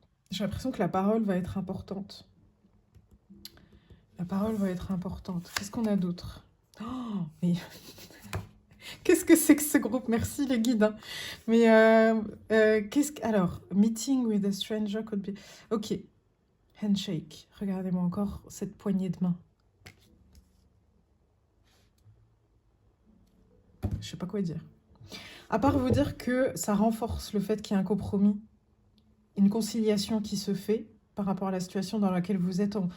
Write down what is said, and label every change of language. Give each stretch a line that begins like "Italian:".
French: J'ai l'impression que la parole va être importante. La parole va être importante. Qu'est-ce qu'on a d'autre? Oh, mais qu'est-ce que c'est que ce groupe? Merci les guides, hein. Mais qu'est-ce que...
English: Alors, meeting with a stranger could be... Ok. Handshake.
French: Regardez-moi encore cette poignée de main. Je sais pas quoi dire. À part vous dire que ça renforce le fait qu'il y a un compromis, une conciliation qui se fait par rapport à la situation dans laquelle vous êtes.